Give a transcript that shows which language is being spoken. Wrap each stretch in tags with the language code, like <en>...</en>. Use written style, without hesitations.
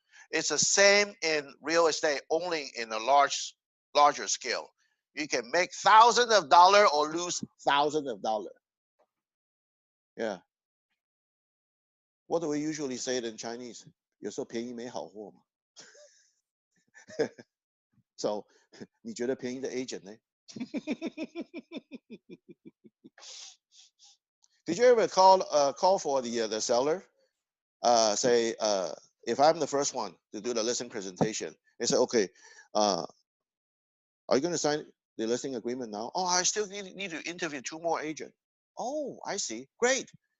<en>It's the same in real estate, only in a larger scale. You can make thousands of dollars or lose thousands of dollars. Yeah. What do we usually say in Chinese?</en> <zh>有时候便宜没好货嘛。</zh> <en>So</en> <zh>你觉得便宜的 agent 呢？</zh> <en>Did you ever call for the seller? Say if I'm the first one to do the listing presentation, they say, okay, are you going to sign the listing agreement now? Oh, I still need to interview 2 more agents. Oh, I see. Great.</en>